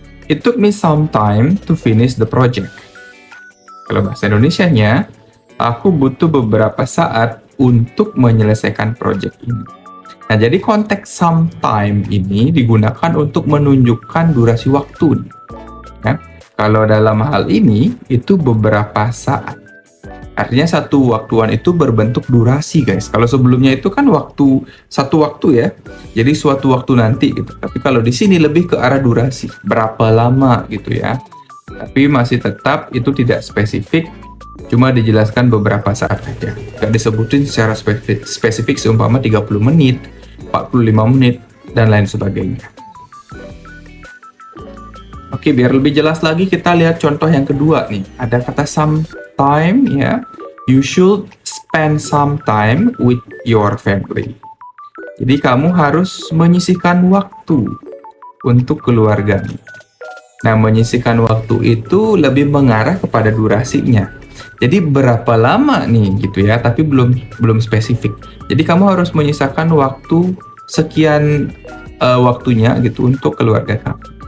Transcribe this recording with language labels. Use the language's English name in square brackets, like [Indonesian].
[English] It took me some time to finish the project. [Indonesian] Kalau bahasa Indonesianya, aku butuh beberapa saat untuk menyelesaikan project ini. Nah, jadi konteks some time ini digunakan untuk menunjukkan durasi waktu. Ya. Kalau dalam hal ini, itu beberapa saat. Artinya satu waktuan itu berbentuk durasi, guys. Kalau sebelumnya itu kan satu waktu ya. Jadi suatu waktu nanti gitu. Tapi kalau di sini lebih ke arah durasi. Berapa lama gitu ya. Tapi masih tetap itu tidak spesifik. Cuma dijelaskan beberapa saat saja. Nggak disebutin secara spesifik seumpama 30 menit, 45 menit, dan lain sebagainya. Oke, biar lebih jelas lagi kita lihat contoh yang kedua nih. Ada kata sometime ya. [English] You should spend some time with your family. [Indonesian] Jadi kamu harus menyisihkan waktu untuk keluargamu. Nah, menyisihkan waktu itu lebih mengarah kepada durasinya. Jadi berapa lama nih gitu ya, tapi belum spesifik. Jadi kamu harus menyisakan waktu sekian waktunya gitu untuk keluarga kamu.